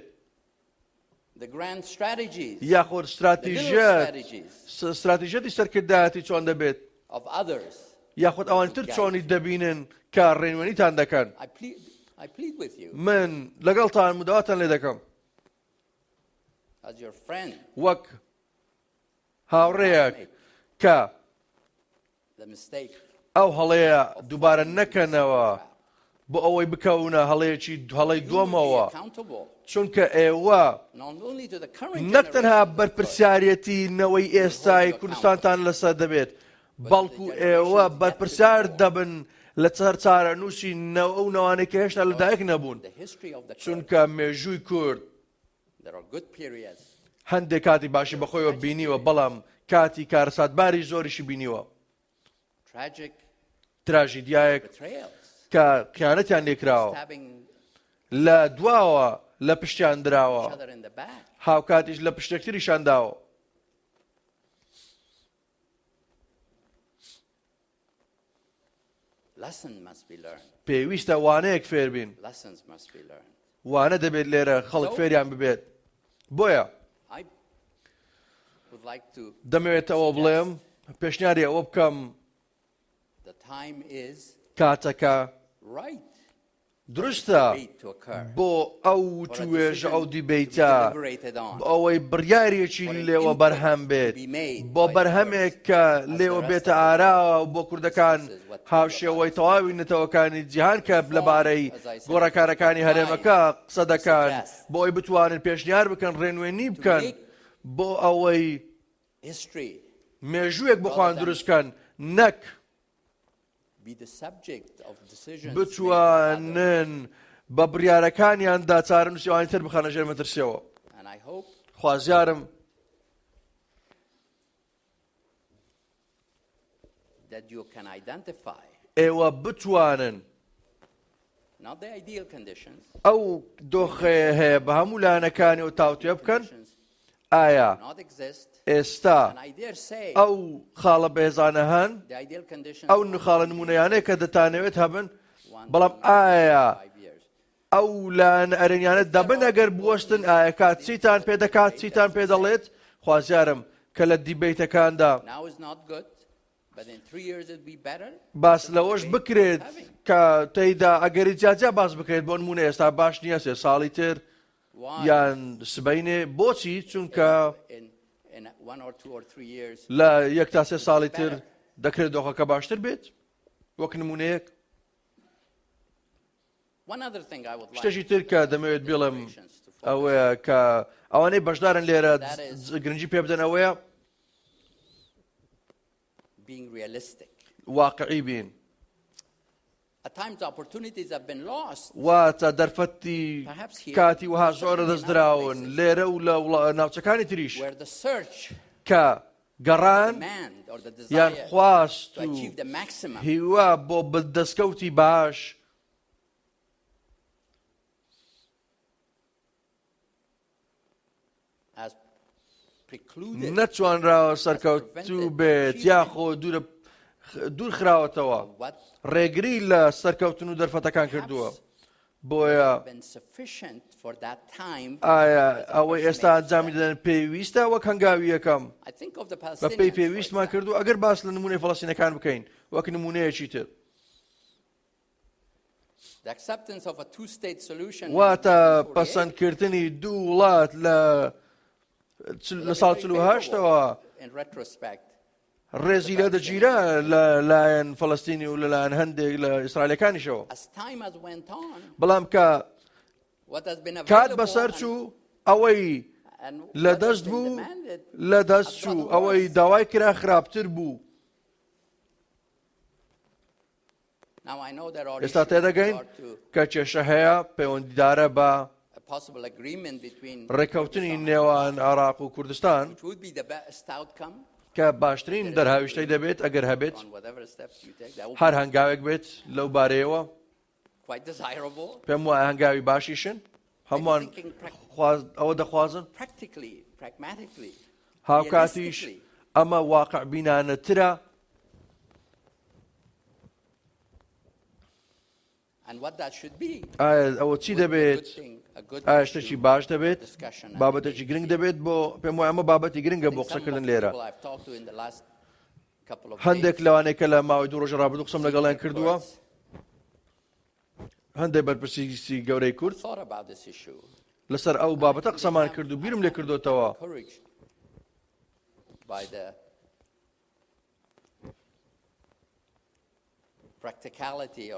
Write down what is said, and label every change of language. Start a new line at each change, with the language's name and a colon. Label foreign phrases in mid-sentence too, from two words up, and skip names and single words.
English: the grand strategies,
Central Kurdish: یاخۆر
English: the little strategies
Central Kurdish: استراتیژەتی سەرکردایەتی چۆن دەبێت
English: of others?
Central Kurdish: یاخود ئەوانتر چۆنی دەبینن کە ڕێنوێنیتان دەکەن.
English: I plead with you
Central Kurdish: من لەگەڵتان مداواتان لێ دەکەم
English: as your friend.
Central Kurdish: وەک هاوڕێیەک کە
English: The mistake
Central Kurdish: ئەو هەڵەیە دووبارە نەکەنەوە بۆ ئەوەی بکەونە هەڵەی
English: you will be
Central Kurdish: دۆمەوە،
English: accountable
Central Kurdish: چونکە ئێوە
English: not only to the current
Central Kurdish: نەک تەنها
English: generation,
Central Kurdish: بەرپرسیارەتی نەوەی ئێستای کوردستانتان لەسەر دەبێت، بەڵکو ئێوە بەرپرسیار دەبن لە چارە نووسی ئەو نەوانەی کە هێشتا لەدایک نەبوون،
English: the history of the Kurds.
Central Kurdish: چونکە مێژووی کورد
English: There are good periods,
Central Kurdish: هەندێک کاتی باشی بەخۆیەوە بینیوە، بەڵام کاتی کارەساتباری زۆریشی بینیوە،
English: tragic
Central Kurdish: تراژیدیایەک
English: betrayals,
Central Kurdish: کە خیانەتیان لێکراوە،
English: stabbing
Central Kurdish: لە دواوە لە پشتیان
English: each
Central Kurdish: دراوە،
English: other in the back.
Central Kurdish: هاوکاتیش لە پشتێکتریشان داوە.
English: Lessons must be learned.
Central Kurdish: پێویستە وانەیەک فێر بین.
English: Lessons must be learned.
Central Kurdish: وانە دەبێت لێرە خەڵک فێریان ببێت. بۆیە
English: I would like to,
Central Kurdish: دەمەوێت ئەوە بڵێم پێشنیاری ئەوە بکەم
English: the time is
Central Kurdish: کاتەکە
English: right
Central Kurdish: دروستە
English: debate to occur.
Central Kurdish: بۆ ئەو توێژە ئەو
English: To be
Central Kurdish: دیبەیتە
English: deliberated on.
Central Kurdish: ئەوەی بڕیارێکی لێوە بەرهەم بێت بۆ بەرهەمێک کە لێوە بێتە ئاراوە بۆ کوردەکان هاوشێوەی تەواوی نەتەوەکانی جیهان کە لەبارەی گۆڕەکارەکانی هەرێمەکە قسە دەکەن بۆ ئەوی بتوانن پێشنیار بکەن ڕێنوێنی بکەن بۆ ئەوەی
English: History
Central Kurdish: مێژوویەک بخوان دروستکەن نەک
English: be the subject of decisions made by others.
Central Kurdish: بتوانن بە بڕیارەکانیاندا چارە نووسیوانی تر بخەنە ژێر مەترسیەوە.
English: And I hope
Central Kurdish: خوازیارم
English: that you can identify
Central Kurdish: ئێوە بتوانن
English: not the ideal conditions,
Central Kurdish: ئەو دۆخەیە هەیە بە هەموو لایەنەکانی و تاوتوێ بکەن
English: conditions
Central Kurdish: ئایا
English: not exist.
Central Kurdish: ئێستا
English: And I dare say
Central Kurdish: ئەو خاڵە بێزانە هەن
English: the ideal conditions
Central Kurdish: ئەو نخاڵە نمونەیانەیە کە دەتانەوێت هەبن
English: one
Central Kurdish: بەڵام
English: to
Central Kurdish: ئایا
English: 5 years.
Central Kurdish: ئەو لایەن ئەرێنیانە دەبن ئەگەر بوەستن ئایا کات چیتان پێ دەکات چیتان پێ دەڵێت خوازیارم کە لە دیبەیتەکاندا
English: Now is not good, but in 3 years it'll be better.
Central Kurdish: باس لەوەش بکرێت کە تێیدا ئەگەری جاجا باس بکرێت بۆ نمونە ئێستا باش نییە 3 ساڵی تر
English: Why?
Central Kurdish: یان سبەینێ بۆچی چونکە
English: In 1 or 2 or 3 years,
Central Kurdish: لە 1 تا 3 ساڵی تر دەکرێت دۆخەکە باشتر بێت وەک نمونەیەک.
English: one other thing I would like
Central Kurdish: شتێکی تر کە دەمەوێت بڵێم
English: deliberations to focus
Central Kurdish: ئەوەیە کە ئەوانەی بەشدارن لێرە گرنگی پێ بدەن ئەوەیە
English: being realistic.
Central Kurdish: واقعی بین.
English: At times opportunities have been lost.
Central Kurdish: واتە دەرفەتی کاتی وها زۆرە دەستدراون لێرە و لە ناوچەکانی تریش
English: Where the search,
Central Kurdish: کە گەڕان
English: demand or the
Central Kurdish: یان
English: desire
Central Kurdish: خواست
English: to
Central Kurdish: و
English: achieve the maximum
Central Kurdish: هیوا بۆ دەستکەوتی باش
English: has precluded
Central Kurdish: نەتوانراوە سەرکەوتوو بێت یاخۆ دوور خراوەتەوە
English: what
Central Kurdish: ڕێگری لە سەرکەوتن و دەرفەتەکان کردووە. بۆیە
English: been sufficient for that time.
Central Kurdish: ئایا ئەوەی ئێستا ئەنجامی دەدەن پێویستە وەک هەنگاوی یەکەم
English: I think of the
Central Kurdish: بە پێی
English: Palestinians.
Central Kurdish: پێویستمان کردو ئەگەر باس لە نمونەی فەڵەستینەکان بکەین وەک نمونەیەکی تر
English: The acceptance of a two-state solution in
Central Kurdish: واتە
English: 1948
Central Kurdish: پەسەندکردنی دوو وڵات لە ساڵ 48ەوە
English: in retrospect
Central Kurdish: ڕێزی لە دەگیرە لە لایەن فەڵەستینی و لەلایەن هەندێک لە ئیسرائیلەکانیشەوە.
English: as time has went on
Central Kurdish: بەڵام کە
English: what has been
Central Kurdish: کات
English: available
Central Kurdish: بەسەر
English: and-
Central Kurdish: چوو ئەوەی
English: and
Central Kurdish: لە
English: what has
Central Kurdish: دەست
English: been
Central Kurdish: بوو
English: demanded
Central Kurdish: لە دەست
English: has
Central Kurdish: چوو
English: gotten
Central Kurdish: ئەوەی
English: worse.
Central Kurdish: داوای کرا خراپتر بوو.
English: Now I know there are
Central Kurdish: ئێستا
English: issues with
Central Kurdish: تێدەگەین
English: regard to
Central Kurdish: کە کێشە هەیە پەیوەندیدارە بە
English: a possible agreement between
Central Kurdish: ڕێکەوتنی
English: Kurdistan
Central Kurdish: نێوان عێراق و کوردستان
English: which would be the best outcome
Central Kurdish: کە باشترین دەرهاویشتەی دەبێت ئەگەر هەبێت
English: on whatever steps you take. That would
Central Kurdish: هەر
English: be
Central Kurdish: هەنگاوێک بێت لەو بارەیەوە
English: quite desirable.
Central Kurdish: پێم وایە هەنگاوی باشیشن هەمووان ئەوە دەخوازن
English: Practically, pragmatically,
Central Kurdish: هاوکاتیش
English: realistically.
Central Kurdish: ئەمە واقع بینانەترە
English: And what that should be
Central Kurdish: ئایا ئەوە چی
English: would be a
Central Kurdish: دەبێت
English: good thing, a good
Central Kurdish: ئایا
English: issue,
Central Kurdish: شتێکی باش دەبێت
English: discussion and
Central Kurdish: بابەتێکی
English: debate.
Central Kurdish: گرنگ دەبێت بۆ پێم وایە ئەمە بابەتی گرنگە
English: I
Central Kurdish: بۆ
English: think some of
Central Kurdish: قسەکردن
English: the
Central Kurdish: لێرە.
English: people I've talked to in the last couple of
Central Kurdish: هەندێک
English: days
Central Kurdish: لەوانەیە کە لە ماوەی دوو ڕۆژە ڕابردوو قسەم
English: senior
Central Kurdish: لەگەڵیان کردووە
English: Kurds
Central Kurdish: هەندێک بەرپرسی گەورەی کورد
English: thought about this issue.
Central Kurdish: لەسەر ئەو بابەتە قسەمان کرد و بیرم لێ کردوتەوە
English: Encouraged by the practicality or